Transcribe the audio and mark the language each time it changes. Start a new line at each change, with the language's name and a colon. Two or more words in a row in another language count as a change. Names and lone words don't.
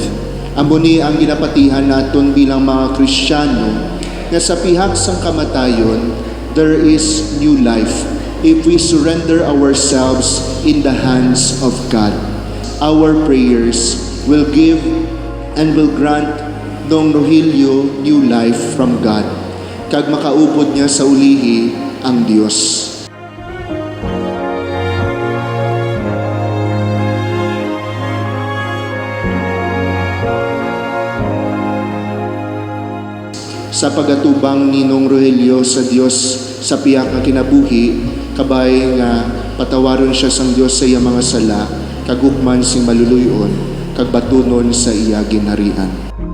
Hiligaynon: Amo ni ang ginapatihan naton bilang mga Kristiyano nga sa pihak sang kamatayon,
English: there is new life if we surrender ourselves in the hands of God. Our prayers will give and will grant Dong Rogelio new life from God,
Hiligaynon: kag makaupod niya sa ulihi ang Dios. Sa pagatubang ni Nong Rogelio sa Dios sa piyak nga kinabuhi, kabay nga patawaron siya sang Dios sa iya mga sala, kagukman sing maluluyon, kag batunon sa iya ginharian.